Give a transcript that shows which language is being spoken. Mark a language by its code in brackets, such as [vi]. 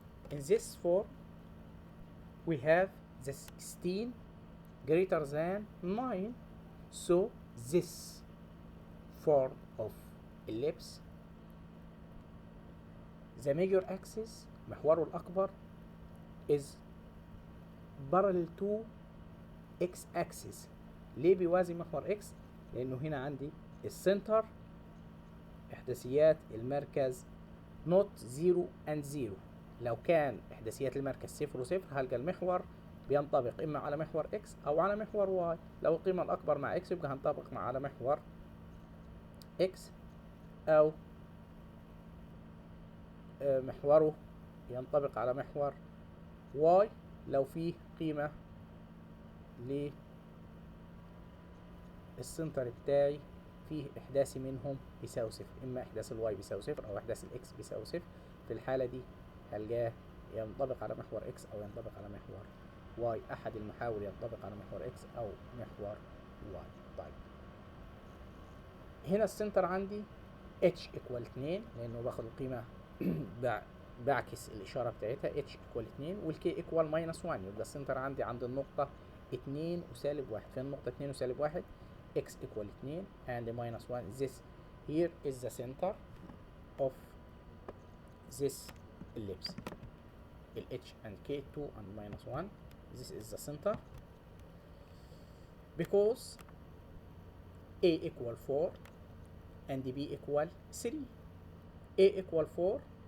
[en] In this form we have the 16 greater than 9, so this form of ellipse the major axis [ar] محوره الأكبر [en] is parallel to x axis. [ar] ليه بيوازي محور x؟ لأنه هنا عندي السنتر إحداثيات المركز [en] not 0 and 0. [ar] لو كان إحداثيات المركز 0 و0 هلقى المحور بينطبق إما على محور x أو على محور y. لو القيمة الأكبر مع x يبقى هنطبق على محور x أو محوره ينطبق على محور y لو فيه قيمة للسنتر بتاعي فيه إحداثي منهم بيساوي 0، إما إحداث الواي بيساوي 0 أو إحداث الإكس بيساوي 0. في الحالة دي هلقاه ينطبق على محور إكس أو ينطبق على محور واي. أحد المحاور ينطبق على محور إكس أو محور واي. طيب هنا السنتر عندي اتش ايكوال 2 لأنه باخد القيمة بعكس الإشارة بتاعتها اتش ايكوال 2 والكي ايكوال ماينس 1. يبقى السنتر عندي عند النقطة 2 وسالب 1. فين النقطة 2 وسالب 1؟ [en] x equal 2 and minus 1. This here is the center of this ellipse. H and K, 2 and minus 1. This is the center. Because A equal 4 and B equal 3. A equal 4.